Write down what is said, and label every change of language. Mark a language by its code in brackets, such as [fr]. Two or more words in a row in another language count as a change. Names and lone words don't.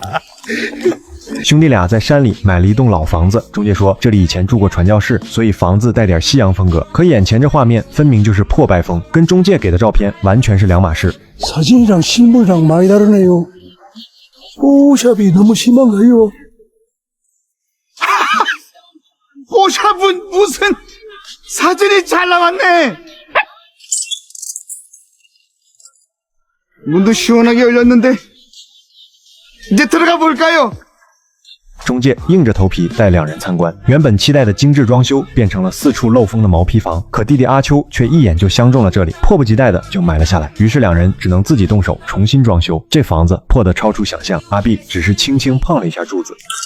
[zh] 兄弟俩在山里买了一栋老房子，中介说这里以前住过传教士，所以房子带点西洋风格。可眼前这画面分明就是破败风，跟中介给的照片完全是两码事。 [ko] 사진이랑 실물이랑 많이 다르네요. 뽀샵이 너무 심한가요? 뽀샵은 무슨 사진이 잘 나왔네. 문도 시원하게 열렸는데 이제 들어가 볼까요? [zh] 中介硬着头皮带两人参观，原本期待的精致装修变成了四处漏风的毛坯房。可弟弟阿秋却一眼就相中了这里，迫不及待的就买了下来。于是两人只能自己动手重新装修。这房子破得超出想象，阿碧只是轻轻碰了一下柱子。